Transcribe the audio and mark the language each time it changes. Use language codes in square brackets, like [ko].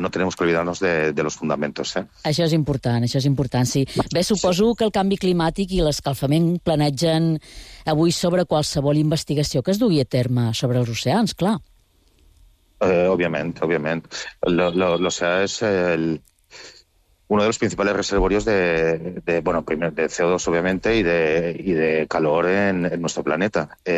[es] no tenemos que olvidarnos de los fundamentos, ¿eh? [ca] Això és important, això és important, sí. Bé, Sí. suposo que el canvi climàtic i l'escalfament planegen avui sobre qualsevol investigació que es dugui a terme sobre els oceans, clar. [es] Obviamente, obviamente. O sea, es uno de los principales reservorios bueno, primero de CO2, obviamente, y de calor en nuestro planeta.